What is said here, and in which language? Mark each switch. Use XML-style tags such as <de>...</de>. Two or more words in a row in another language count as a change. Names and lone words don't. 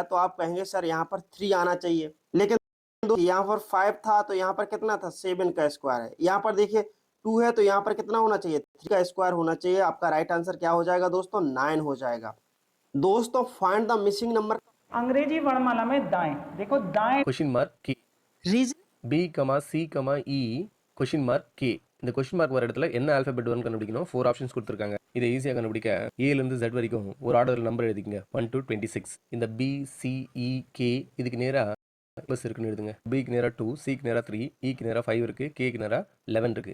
<hi>तो आप कहेंगे सर यहाँ पर 3 आना चाहिए, लेकिन यहाँ पर 5 था तो यहाँ पर कितना था? 7 का स्क्वायर है। यहाँ पर देखिए 2 है तो यहाँ पर कितना होना चाहिए? 3 का स्क्वायर होना चाहिए। आपका</hi> <en>right answer</en> <hi>क्या हो जाएगा दोस्तों? 9 हो जाएगा। दोस्तों</hi> <en>find the missing number.</en> <hi>अंग्रेजी वर्णमाला में दाएं, देखो दाएं</hi> <en>question mark</en> <hi>के रीजन</hi> <en>B comma C comma E question mark K.</en> <ta>இந்த</ta> <en>question mark</en> <ta>வர இடத்துல என்ன ஆல்பபெட் வரும்னு கண்டுபிடிக்கணும். 4 ஆப்ஷன்ஸ் கொடுத்துருக்காங்க. இதை ஈஸியாக கண்டுபிடிக்க ஏலேருந்து Z வரைக்கும் ஒரு</ta> <en>order number</en> <ta>எழுதிக்கங்க 1 to 26. இந்த பி சி இ கே இதுக்கு நேராக ப்ளஸ் இருக்குன்னு எழுதுங்க. பிக்கு நேராக 2, சிக்கு நேராக 3, இக்கு நேராக 5 இருக்குது, கேக்கு நேராக 11 இருக்குது.</ta>